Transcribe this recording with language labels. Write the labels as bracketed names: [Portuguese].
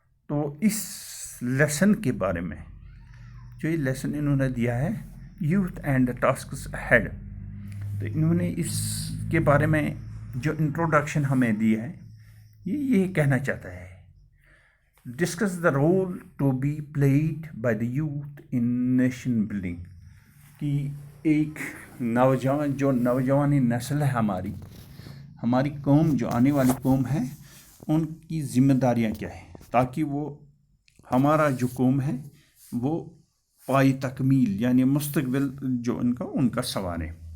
[Urdu] تو اس لیسن کے بارے میں جو یہ لیسن انہوں نے دیا ہے youth and the tasks head, تو انہوں نے اس کے بارے میں جو انٹروڈکشن ہمیں دی ہے یہ کہنا چاہتا ہے. [English] Discuss the role to be played by the youth in nation building. [Urdu] کہ ایک نوجوانی نسل ہے ہماری قوم, جو آنے والی قوم ہے, ان کی ذمہ داریاں کیا ہیں تاکہ وہ ہمارا جو قوم ہے وہ پائی تکمیل یعنی مستقبل جو ان کا سوارے.